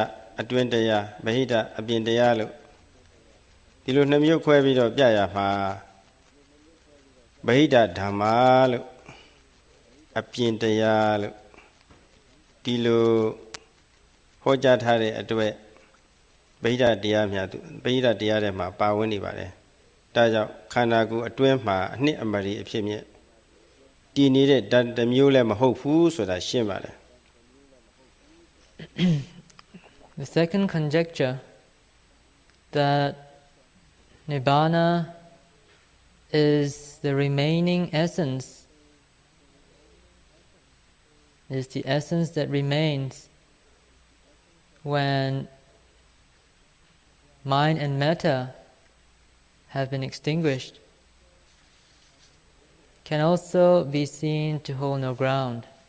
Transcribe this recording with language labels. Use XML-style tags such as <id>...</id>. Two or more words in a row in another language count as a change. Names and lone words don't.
<my>အတွင်းတရားဗဟိတအပြင်တရားလို့ဒီလို 2 မျိုးခွဲပြီးတော့ပြရမှာဗဟိတဓမ္မာလို့အပြင်တရားလို့ဒီလိုဟောကြားထားတဲ့အတွက်ဗဟိတတရားများဗဟိတတရားတွေမှာပါဝင်နေပါတယ်။ဒါကြောင့်ခန္ဓာကိုယ်အတွင်းမှာအနှစ်အမရီအဖြစ်မြင့်တည်နေတဲ့တမျိုးလည်းမဟုတ်ဘူးဆိုတာရှင်းပါတယ်။</my> <en>The second conjecture that Nibbana is the remaining essence, is the essence that remains when mind and matter have been extinguished, can also be seen to hold no ground.</en>